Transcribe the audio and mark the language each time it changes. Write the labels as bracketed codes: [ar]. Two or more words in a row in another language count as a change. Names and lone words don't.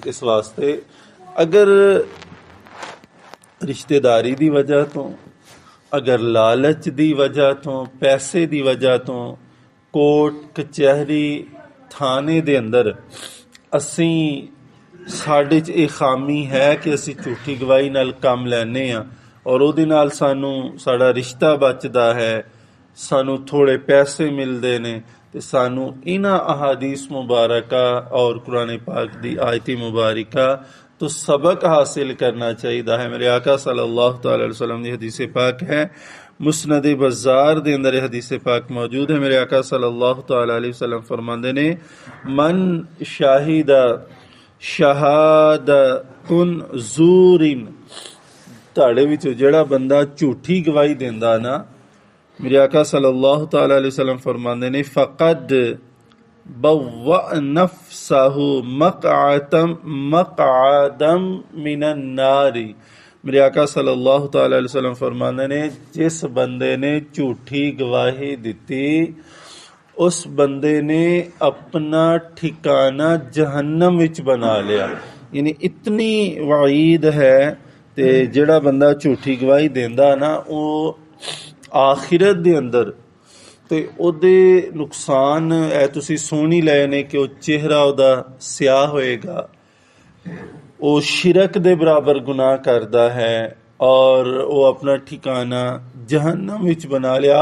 [pa] ਇਸ ਵਾਸਤੇ ਅਗਰ ਰਿਸ਼ਤੇਦਾਰੀ ਦੀ ਵਜ੍ਹਾ ਤੋਂ, ਅਗਰ ਲਾਲਚ ਦੀ ਵਜ੍ਹਾ ਤੋਂ, ਪੈਸੇ ਦੀ ਵਜ੍ਹਾ ਤੋਂ, ਕੋਰਟ ਕਚਹਿਰੀ ਥਾਣੇ ਦੇ ਅੰਦਰ ਸਾਡੇ 'ਚ ਇਹ ਖਾਮੀ ਹੈ ਕਿ ਅਸੀਂ ਝੂਠੀ ਗਵਾਹੀ ਨਾਲ ਕੰਮ ਲੈਂਦੇ ਹਾਂ ਔਰ ਉਹਦੇ ਨਾਲ ਸਾਡਾ ਰਿਸ਼ਤਾ ਬਚਦਾ ਹੈ, ਸਾਨੂੰ ਥੋੜ੍ਹੇ ਪੈਸੇ ਮਿਲਦੇ ਨੇ। ਤੇ ਸਾਨੂੰ ਇਹਨਾਂ ਅਹਾਦੀਸ ਮੁਬਾਰਕਾ ਔਰ ਕੁਰਾਨ ਪਾਕ ਦੀ ਆਇਤ ਮੁਬਾਰਕਾ ਤੋਂ ਸਬਕ ਹਾਸਿਲ ਕਰਨਾ ਚਾਹੀਦਾ ਹੈ। ਮੇਰੇ ਆਕਾ [ar] صلى الله تعالى عليه وسلم [pa] ਦੀ ਹਦੀਸ ਪਾਕ ਹੈ, ਮੁਸਨਦ ਬਜ਼ਾਰ ਦੇ ਅੰਦਰ ਇਹ ਹਦੀਸ ਪਾਕ ਮੌਜੂਦ ਹੈ। ਮੇਰੇ ਆਕਾ [ar] صلى الله تعالى عليه وسلم [pa] ਫਰਮਾਤੇ ਨੇ, [ar] من شهد شهادة زور, [pa] ਤੁਹਾਡੇ ਵਿੱਚੋਂ ਜਿਹੜਾ ਬੰਦਾ ਝੂਠੀ ਗਵਾਹੀ ਦਿੰਦਾ ਨਾ, ਮੇਰੇ ਆਕਾ [ar] صلى الله تعالى عليه وسلم [pa] ਫਰਮਾਤੇ ਨੇ, [ar] فقد بوأ نفسه مقعده من النار. [pa] ਮੇਰੇ ਆਕਾ [ar] صلى الله تعالى عليه وسلم [pa] ਫਰਮਾਤੇ ਨੇ, ਜਿਸ ਬੰਦੇ ਨੇ ਝੂਠੀ ਗਵਾਹੀ ਦਿੱਤੀ ਉਸ ਬੰਦੇ ਨੇ ਆਪਣਾ ਠਿਕਾਣਾ ਜਹੰਨਮ ਵਿੱਚ ਬਣਾ ਲਿਆ। ਯਾਨੀ ਇਤਨੀ ਵਾਈਦ ਹੈ। ਤੇ ਜਿਹੜਾ ਬੰਦਾ ਝੂਠੀ ਗਵਾਹੀ ਦਿੰਦਾ ਨਾ, ਉਹ ਆਖਿਰਤ ਦੇ ਅੰਦਰ ਤੇ ਉਹਦੇ ਨੁਕਸਾਨ ਤੁਸੀਂ ਸੁਣ ਹੀ ਲਏ ਨੇ ਕਿ ਉਹ ਚਿਹਰਾ ਉਹਦਾ ਸਿਆਹ ਹੋਏਗਾ, ਉਹ ਸ਼ਿਰਕ ਦੇ ਬਰਾਬਰ ਗੁਨਾਹ ਕਰਦਾ ਹੈ ਔਰ ਉਹ ਆਪਣਾ ਠਿਕਾਣਾ ਜਹੰਨਮ ਵਿੱਚ ਬਣਾ ਲਿਆ।